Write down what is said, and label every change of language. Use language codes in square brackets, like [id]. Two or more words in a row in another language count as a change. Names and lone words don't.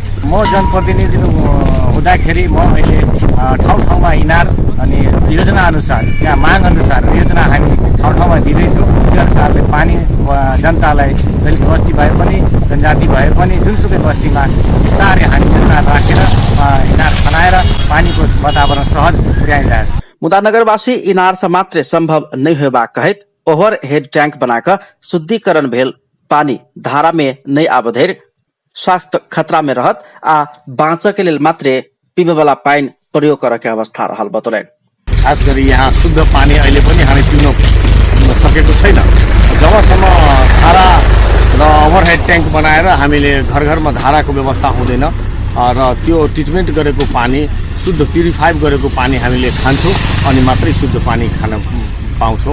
[ne] म जनप्रतिनिधि हुँदाखेरि म अहिले ठाउँ ठाउँमा इनार अनि योजना अनुसार त्यहाँ माग अनुसार योजना हामी ठाउँ ठाउँमा दिँदैछौँ। त्यो अनुसारले पानी जनतालाई दलित बस्ती भए पनि जनजाति भए पनि जुनसुकै बस्तीमा बिस्तारै हामी योजना राखेर इनार खनाएर पानीको वातावरण सहज पुर्याइरहेछ। [mai] मुदा नगरवासी इनार से मात्र संभव नहीं होबाक कहैत [en] over head tank [mai] बनाकर शुद्धिकरण भेल पानी धारा में नहीं आबधेर स्वास्थ्य खतरा में रहत आ बाँच के लेल मात्रे पीबे वाला पानी प्रयोग करे के अवस्था रहल बतौले। [ne] खास गरी यहाँ शुद्ध पानी अहिले पनि हामी पिउन सकेको छैन। जबसम्म धारा र [en] overhead tank [ne] बनाएर हामीले घर घरमा धाराको व्यवस्था हुँदैन र त्यो ट्रिटमेन्ट गरेको पानी शुद्ध प्युरिफाई गरेको पानी हामीले खान्छौँ अनि मात्रै शुद्ध पानी खान पाउँछौँ।